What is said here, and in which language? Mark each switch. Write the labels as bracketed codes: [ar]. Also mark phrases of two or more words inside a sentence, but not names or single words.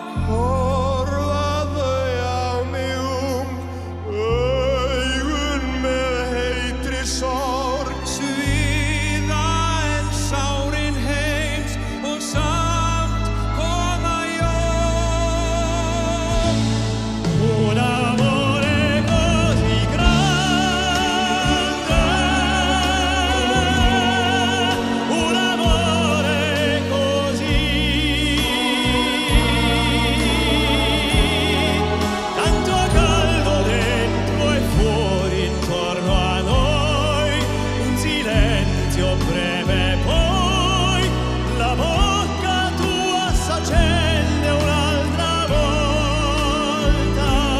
[is] Horfa þau á mig augun með heitri sorg. Svíða en sárin heims og samt koma jól. [it] Un amore così grande, un amore così, tanto caldo dentro e fuori intorno a noi, un silenzio breve poi, la bocca tua s'accende un'altra volta.